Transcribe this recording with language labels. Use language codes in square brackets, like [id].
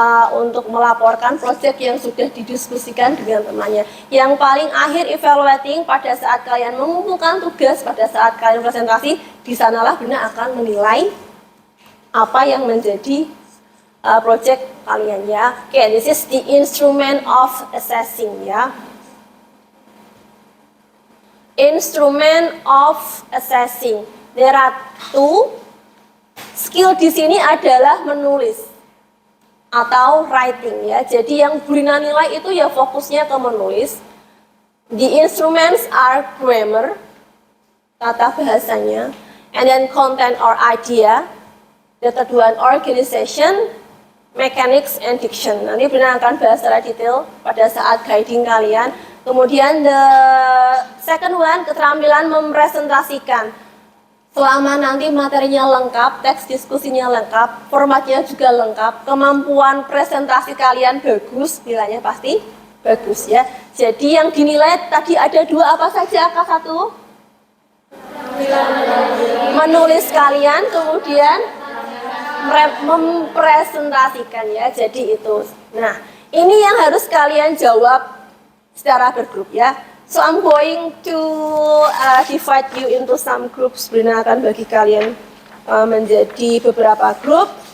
[id] Untuk melaporkan proyek yang sudah didiskusikan dengan temannya. Yang paling akhir evaluating pada saat kalian mengumpulkan tugas, pada saat kalian presentasi, di sanalah Brina akan menilai apa yang menjadi proyek kalian ya. [en] Oke, this is the instrument of assessing ya. Instrument of assessing. There are 2. [id] Skill di sini adalah menulis atau writing ya. Jadi yang Brina nilai itu ya fokusnya ke menulis. [en] The instruments are grammar, [id] tata bahasanya, [en] and then content or idea. The third one organization, mechanics and diction. [id] Nanti Brina akan bahas secara detail pada saat guiding kalian. Kemudian [en] the second one, [id] keterampilan mempresentasikan. Selama nanti materinya lengkap, teks diskusinya lengkap, formatnya juga lengkap, kemampuan presentasi kalian bagus, nilainya pasti bagus ya. Jadi yang dinilai tadi ada 2 apa saja? K1? Menulis kalian, kemudian mempresentasikan ya. Jadi itu. Nah, ini yang harus kalian jawab secara bergrup ya. [en] So I'm going to divide you into some groups. [id] Brina akan bagi kalian menjadi beberapa grup.